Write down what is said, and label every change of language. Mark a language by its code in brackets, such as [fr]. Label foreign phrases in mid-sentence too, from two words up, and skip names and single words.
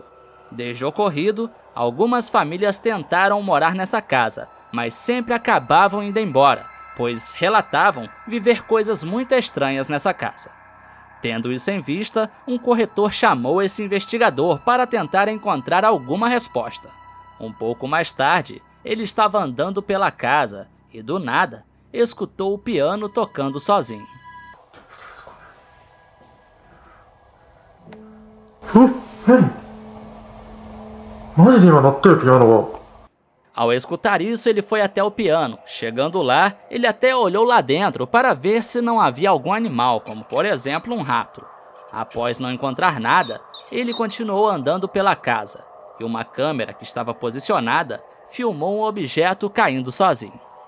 [pt] Desde o ocorrido, algumas famílias tentaram morar nessa casa, mas sempre acabavam indo embora, pois relatavam viver coisas muito estranhas nessa casa. Tendo isso em vista, um corretor chamou esse investigador para tentar encontrar alguma resposta. Um pouco mais tarde, ele estava andando pela casa e, do nada, escutou o piano tocando sozinho. [ja] マジで今鳴ってるピアノが。 [pt] Ao escutar isso, ele foi até o piano. Chegando lá, ele até olhou lá dentro para ver se não havia algum animal, como por exemplo um rato. Após não encontrar nada, ele continuou andando pela casa, e uma câmera que estava posicionada filmou um objeto caindo sozinho.